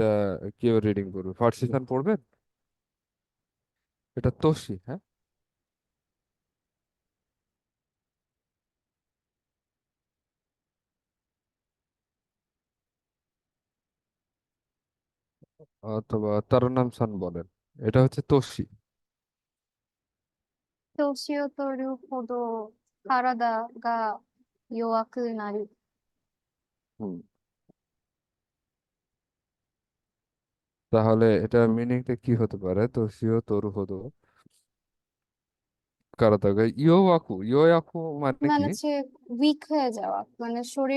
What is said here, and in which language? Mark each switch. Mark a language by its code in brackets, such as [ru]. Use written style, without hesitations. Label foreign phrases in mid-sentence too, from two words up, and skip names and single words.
[bn] কেউ রিডিং করবে? ফার্সিসান পড়বেন? এটা তোষি, হ্যাঁ। অথবা তারানাম সান বলেন। এটা হচ্ছে তোষি। [ja] 年を取るほど体が弱くなる。 [bn] হুম। তাহলে এটা মিনিংটা কি হতে পারে? [ja] 年を取るほど体が弱く. [bn] ইয়োয়াকু মানে মানে কি? হচ্ছে উইক হয়ে যাওয়া, মানে শরীর